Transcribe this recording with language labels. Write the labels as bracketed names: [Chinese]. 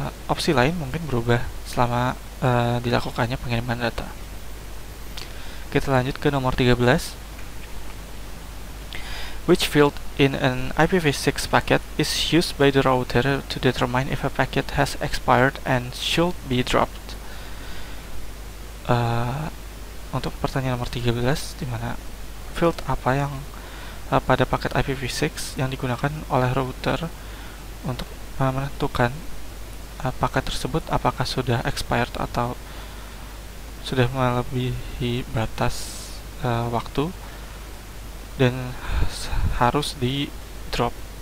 [Indonesian] Opsi lain mungkin berubah selama dilakukannya pengiriman data. Kita lanjut ke nomor 13. [English] Which field in an IPv6 packet is used by the router to determine if a packet has expired and should be dropped? [Indonesian] untuk pertanyaan nomor 13, di mana field apa yang pada paket IPv6 yang digunakan oleh router untuk menentukan paket tersebut apakah sudah expired atau sudah melebihi batas waktu dan harus di drop.